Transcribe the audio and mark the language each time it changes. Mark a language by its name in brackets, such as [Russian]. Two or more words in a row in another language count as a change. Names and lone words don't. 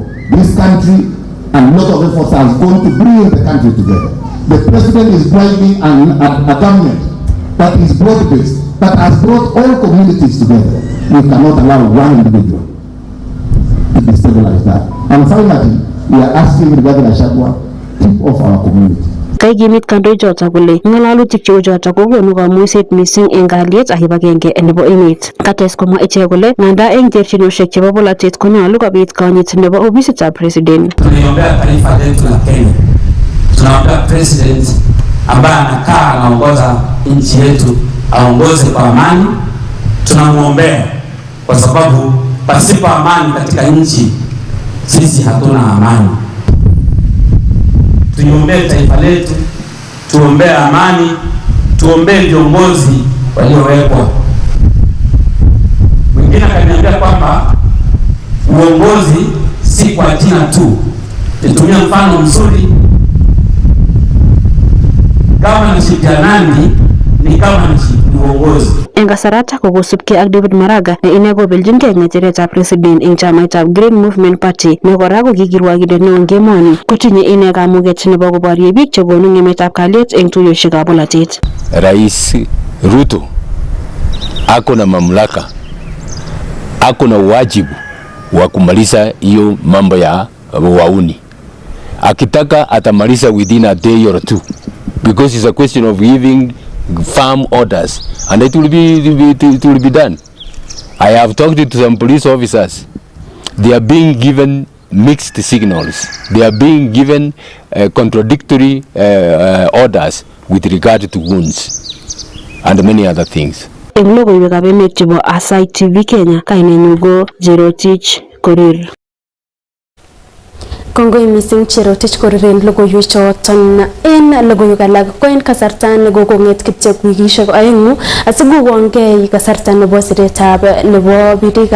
[English] This country and a lot of efforts are going to bring the country together. The president is driving a government that is broad-based, that has brought all communities together. We cannot allow one individual to destabilize that. And finally, we are asking regarding Ashadwa, keep off our community. [Kalenjin] Kaigimit kandoichoto kole ngalalutik cheu choto kokonu kamuiset mising eng kalyet ak kibagenge nebo emet. Kates komwa ichek kole nganda eng terchinosiek chebo polatet konyolu kobit konyit nebo ofisitab president. [Swahili] Tuniombea taifa letu la Kenya. Tunaombea president ambaye anakaa anaongoza nchi yetu aongoze kwa amani. Tunamuombea kwa sababu pasipo amani katika nchi sisi hatuna amani. Tuombee taifa letu, tuombee amani, tuombee viongozi waliowekwa. Mwingine akaniambia kwamba uongozi si kwa jina tu. Nitumia mfano mzuri, governorship ya Nandi ni governorship uongozi. [Kalenjin] Eng kasarata kokosubkei ak David Maraga ne ine kobeljingei ng'echeretab president eng chamaitab Green Movement Party ne kora ko kikirwakindet neo eng emoni kotinye ine kamuget nebo koborye biik chekonu ng'emetab kalyet eng tuiyosiekab polatet. [Swahili] Rais Ruto ako na mamlaka, ako na wajibu wa kumaliza hiyo mambo ya wauni. Akitaka atamaliza [English] within a day or two, because it's a question of giving firm orders, and it will be done. I have talked to some police officers. They are being given mixed signals. They are being given contradictory orders with regard to wounds and many other things. [Kalenjin] Eng logoiwekab emet chebo Aasai TV Kenya, kainenyu ko Cherotich Korir. Kongoi mising Cherotich Korir en logoiwechoton. En logoiwek alak ko en kasarta nekokong'et kityo wikisiek oeng'u asikokongei kasarta nebo siretab nebo birikab